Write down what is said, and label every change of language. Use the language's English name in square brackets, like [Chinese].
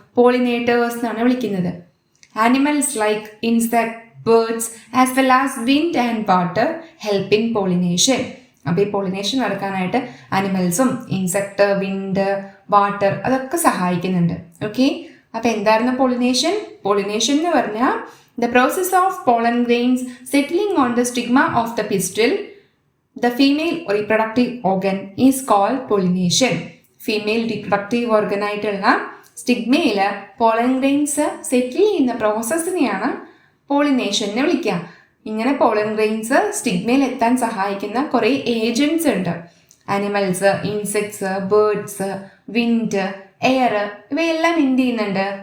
[Malayalam] Pollinators എന്നാണ് വിളിക്കുന്നത്. [English] Animals like insect, birds as well as wind and water help in pollination. [Malayalam] അപ്പോൾ ഈ pollination നടക്കാനായിട്ട് ആനിമൽസും ഇൻസെക്ട്, വിൻഡ്, വാട്ടർ അതൊക്കെ സഹായിക്കുന്നുണ്ട്. ഓക്കെ, അപ്പോൾ എന്തായിരുന്നു പോളിനേഷൻ? പോളിനേഷൻ എന്ന് പറഞ്ഞാൽ [English] The process of pollen grains settling on the stigma of the pistil, the female reproductive organ, is called pollination. [Malayalam] Female reproductive organ ആയിട്ടുള്ള സ്റ്റിഗ്മയിൽ പോളൻ ഗ്രെയിൻസ് സെറ്റിൽ ചെയ്യുന്ന പ്രോസസ്സിനെയാണ് pollination എന്ന് വിളിക്കുക. ഇങ്ങനെ പോളൻ ഗ്രെയിൻസ് സ്റ്റിഗ്മയിൽ എത്താൻ സഹായിക്കുന്ന കുറേ ഏജൻസ് ഉണ്ട്. Animals, insects, birds, wind, air, ഇവയെല്ലാം എന്ത് ചെയ്യുന്നുണ്ട്?